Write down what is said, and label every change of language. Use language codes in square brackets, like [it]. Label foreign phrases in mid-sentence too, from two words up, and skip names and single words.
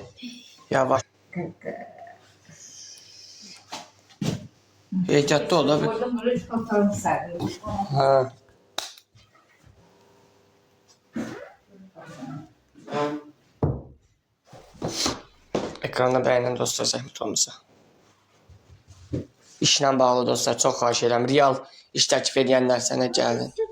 [az] Yavaş. Ehtiyatlı ol abi. [tr] Koydum böyle çikolatalarını serdim. [az] Ha. Ekranda beğenen dostlar, zəhmət olmasa. İşlə bağlı dostlar, çox xahiş edirəm. Real iş təklif edənlər sənə gəlin.